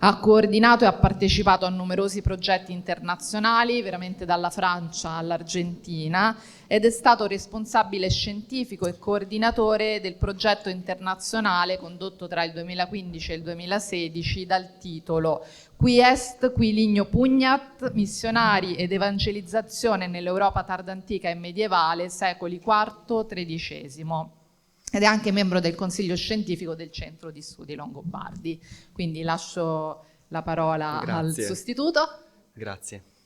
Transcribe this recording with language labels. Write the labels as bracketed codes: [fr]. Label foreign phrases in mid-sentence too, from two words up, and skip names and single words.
[it] Ha coordinato e ha partecipato a numerosi progetti internazionali, veramente dalla Francia all'Argentina, ed è stato responsabile scientifico e coordinatore del progetto internazionale condotto tra il 2015 e il 2016 dal titolo [la] Qui est, qui ligno pugnat, [it] missionari ed evangelizzazione nell'Europa tardantica e medievale, secoli IV-XIII. Ed è anche membro del consiglio scientifico del Centro di Studi Longobardi. Quindi lascio la parola al sostituto. Grazie.